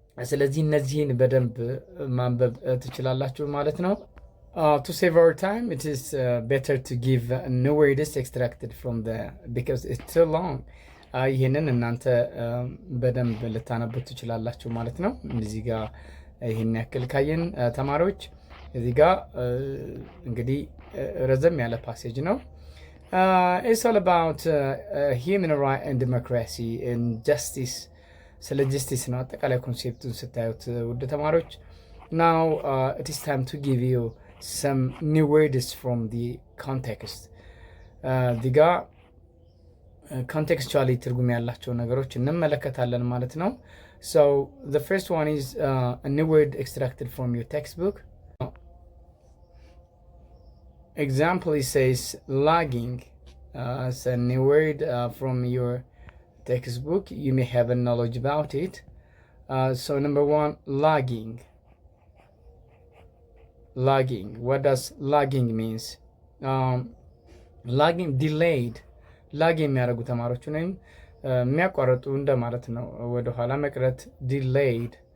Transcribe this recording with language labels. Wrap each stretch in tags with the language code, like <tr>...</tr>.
<am>ስለዚህ እነዚህን በደንብ ማንበብ ትችላላችሁ ማለት ነው።</am> <en>To save our time, it is better to give new words extracted from the because it's too long.</en> <am>ይህንን እናንተ በደንብ ልታነቡት ትችላላችሁ ማለት ነው። እዚህ ጋር ይህን ያክል ካየን ተማሪዎች እዚህ ጋር እንግዲህ ረዘም ያለ ፓሴጅ ነው።</am> <en>It's all about human rights and democracy and justice.</en> <am>ስለ ጀስቲስ ነው አጠቃላይ ኮንሴፕቱን ስታዩት ውድ ተማሪዎች።</am> <en>Now it is time to give you some new words from the context. ዲጋ contextually</en> <am>ትርጉም ያላቸው ነገሮች እንመለከታለን ማለት ነው።</am> <en>So the first one is a new word extracted from your textbook. Example, it says lagging. It's a new word from your textbook. You may have a knowledge about it. So number one, lagging. Lagging. What does lagging means? Lagging, delayed.</en> <am>ላግ የሚያደርጉ ተማሪዎች ወይም የሚያቋርጡ እንደማለት ነው። ወደ ኋላ መቅረት delayed.</am>